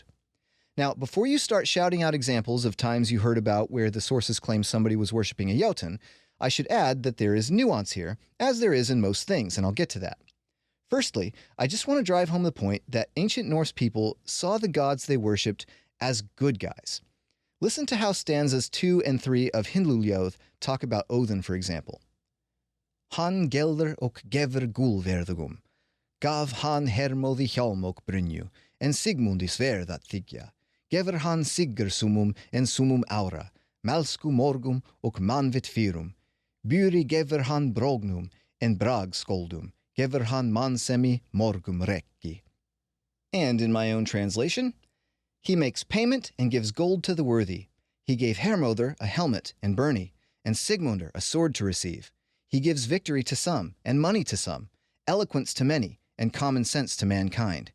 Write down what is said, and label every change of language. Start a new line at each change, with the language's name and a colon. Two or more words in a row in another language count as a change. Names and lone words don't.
English: Now, before you start shouting out examples of times you heard about where the sources claim somebody was worshipping a Jotun, I should add that there is nuance here, as there is in most things, and I'll get to that. Firstly, I just want to drive home the point that ancient Norse people saw the gods they worshipped as good guys. Listen to how stanzas 2 and 3 of Hyndluljóð talk about Odin, for example.
Old Norse: "Han gelder och gefur gulverðugum, gav han Hermóði hjálm och brynju, en Sigmundi sverð att þiggja, gefur han Siggersumum en sumum aura, malsku morgum och manvit fyrum, buri gefur han brognum en bragskoldum, gefur han mansemi morgum rekki."
English: And in my own translation, "He makes payment and gives gold to the worthy. He gave Hermóðr a helmet and byrny, and Sigmundr a sword to receive. He gives victory to some, and money to some, eloquence to many, and common sense to mankind.